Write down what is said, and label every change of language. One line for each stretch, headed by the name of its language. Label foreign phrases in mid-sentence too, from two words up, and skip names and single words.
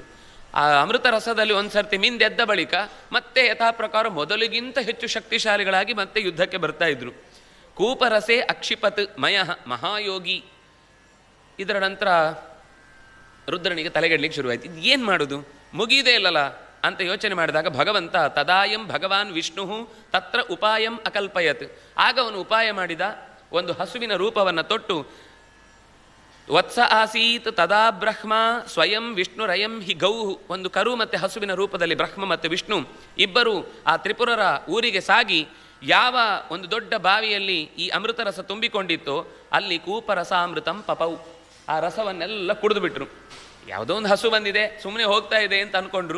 Kannada: ಆ ಅಮೃತ ರಸದಲ್ಲಿ ಒಂದು ಸರ್ತಿ ಮಿಂದೆದ್ದ ಬಳಿಕ ಮತ್ತೆ ಯಥಾ ಪ್ರಕಾರ ಮೊದಲಿಗಿಂತ ಹೆಚ್ಚು ಶಕ್ತಿಶಾಲಿಗಳಾಗಿ ಮತ್ತೆ ಯುದ್ಧಕ್ಕೆ ಬರ್ತಾ ಇದ್ರು.
Sanskrit: ಕೂಪರಸೆ ಅಕ್ಷಿಪತ್ ಮಯಃ ಮಹಾಯೋಗಿ.
Kannada: ಇದರ ನಂತರ ರುದ್ರನಿಗೆ ತಲೆಗೆಡ್ಲಿಕ್ಕೆ ಶುರುವಾಯಿತು. ಇದು ಏನು ಮಾಡೋದು, ಮುಗಿದೇ ಇಲ್ಲಲ್ಲ ಅಂತ ಯೋಚನೆ ಮಾಡಿದಾಗ ಭಗವಂತ
Sanskrit: ತದಾಯಂ ಭಗವಾನ್ ವಿಷ್ಣು ತತ್ರ ಉಪಾಯಂ ಅಕಲ್ಪಯತ್.
Kannada: ಆಗ ಅವನು ಉಪಾಯ ಮಾಡಿದ, ಒಂದು ಹಸುವಿನ ರೂಪವನ್ನು ತೊಟ್ಟು
Sanskrit: ವತ್ಸ ಆಸೀತ್ ತದಾ ಬ್ರಹ್ಮ ಸ್ವಯಂ ವಿಷ್ಣುರಯಂ ಹಿ ಗೌಹು.
Kannada: ಒಂದು ಕರು ಮತ್ತು ಹಸುವಿನ ರೂಪದಲ್ಲಿ ಬ್ರಹ್ಮ ಮತ್ತು ವಿಷ್ಣು ಇಬ್ಬರು ಆ ತ್ರಿಪುರರ ಊರಿಗೆ ಸಾಗಿ ಯಾವ ಒಂದು ದೊಡ್ಡ ಬಾವಿಯಲ್ಲಿ ಈ ಅಮೃತ ರಸ ತುಂಬಿಕೊಂಡಿತ್ತೋ ಅಲ್ಲಿ
Sanskrit: ಕೂಪರಸಾಮೃತಂ ಪಪೌ,
Kannada: ಆ ರಸವನ್ನೆಲ್ಲ ಕುಡಿದು ಬಿಟ್ರು. ಯಾವುದೋ ಒಂದು ಹಸು ಬಂದಿದೆ ಸುಮ್ಮನೆ ಹೋಗ್ತಾ ಇದೆ ಅಂತ ಅಂದ್ಕೊಂಡ್ರು.